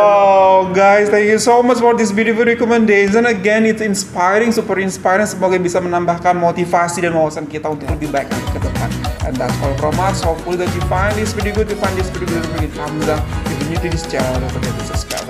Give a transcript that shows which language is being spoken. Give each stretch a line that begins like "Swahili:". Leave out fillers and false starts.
English: Oh, guys, thank you so much for this beautiful recommendation. Again, it's inspiring, super inspiring.
Indonesian: Semoga bisa menambahkan motivasi dan wawasan kita untuk lebih baik ke depan.
English: And that's all from us. Hopefully that you find this video good, you find this video good, bring it thumbs up. If you're new to this channel, don't forget to subscribe.